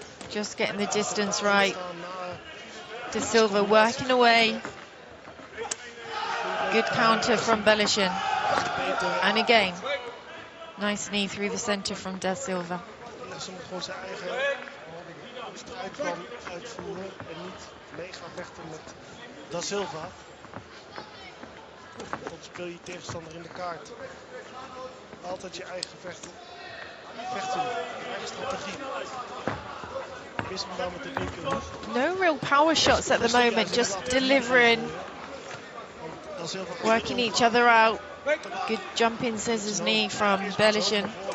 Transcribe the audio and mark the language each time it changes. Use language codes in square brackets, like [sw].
[en] Just getting the distance right. Da Silva working away. Good counter from Belichick. And again, nice knee through the center from Da Silva. [nl] Ze moet gewoon zijn eigen strijdplan uitvoeren en niet mee gaan vechten met Da Silva. Dan speel je tegenstander in de kaart. Altijd je eigen vechten. Vechten, je eigen strategie. Mis hem nou met de linker. [en] No real power shots at the moment, just delivering. Working each other out. Good jumping scissors knee from Belichick.